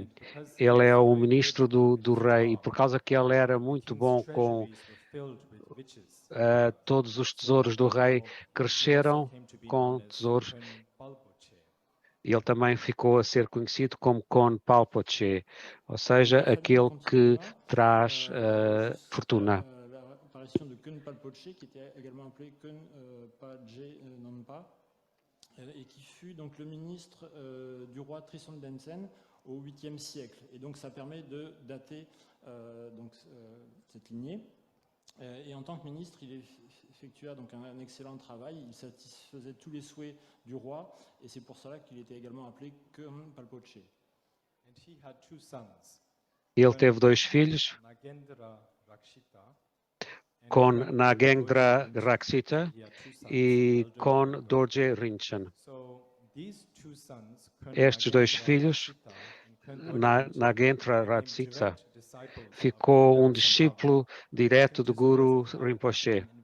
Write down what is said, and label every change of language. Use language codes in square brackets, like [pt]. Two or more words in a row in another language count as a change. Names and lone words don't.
[pt] Ele é o ministro do rei, e por causa que ele era muito bom com todos os tesouros do rei, cresceram com tesouros. Ele também ficou a ser conhecido como Kon Palpoche, ou seja, aquele que traz fortuna. [fr] A apparition de Kun Palpoche, qui était également appelé Kun Paje Nonpa, et qui fut donc le ministre du roi Trisong Detsen au 8e siècle. Et donc ça permet de dater cette lignée. Et en tant que ministre, il effectua donc un excellent travail. Il satisfaisait tous les souhaits du roi, et c'est pour cela qu'il était également appelé Kun Palpoche. [pt] Ele teve 2 filhos, com Nagendra Rakshita e com Dorje Rinchen. Estes 2 filhos, Nagendra Rakshita, ficou um discípulo direto do Guru Rinpoche.